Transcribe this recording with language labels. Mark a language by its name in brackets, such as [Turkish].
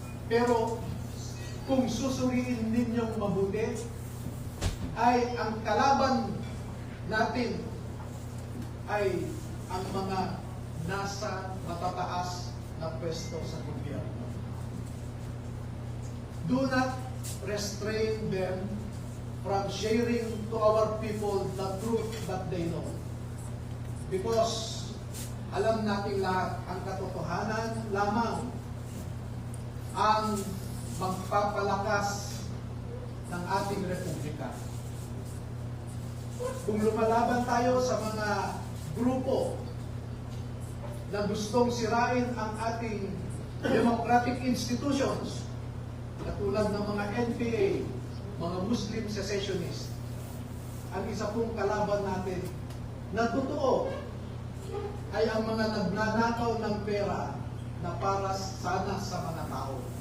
[Filipino] Pero kung susuriin ninyong mabuti, ay ang kalaban natin ay ang mga nasa matataas na pwesto sa gobyerno. [English] Do not restrain them from sharing to our people the truth that they know. [Filipino] Because alam natin lahat, ang katotohanan lamang ang magpapalakas ng ating republika. Kung lumalaban tayo sa mga grupo na gustong sirain ang ating democratic institutions, katulad ng mga NPA, mga Muslim secessionists, ang isa pong kalaban natin na totoo ay ang mga nagnanakaw ng pera na para sana sa mga tao.